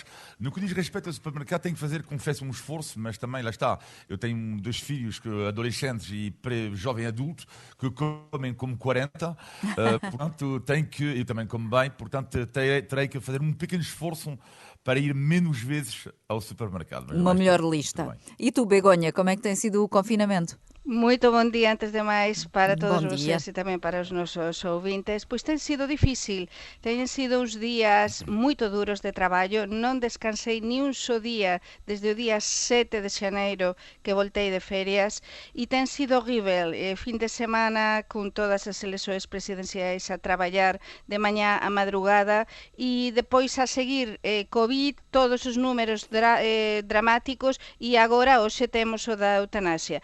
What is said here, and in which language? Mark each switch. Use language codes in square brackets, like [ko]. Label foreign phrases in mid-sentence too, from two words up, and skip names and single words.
[pt] No que diz respeito ao supermercado, tenho que fazer, confesso, um esforço, mas também, lá está, eu tenho 2 filhos adolescentes e jovem adulto que comem como 40, portanto tenho que, eu também como bem, portanto terei que fazer um pequeno esforço para ir menos vezes ao supermercado. Uma melhor lista. E tu, Begonha, como é que tem sido o confinamento? Muito bom dia, antes de mais, para todos Bom dia. vocês e também para os nosos ouvintes. [gl] Pois tem sido difícil, têm sido uns días muito duros de traballo, non descansei ni un só día desde o día 7 de xaneiro que voltei de ferias e ten sido horrível, fin de semana con todas as eleições presidenciais a traballar de mañá a madrugada e depois a seguir COVID, todos os números dramáticos e agora hoxe temos o da eutanasia.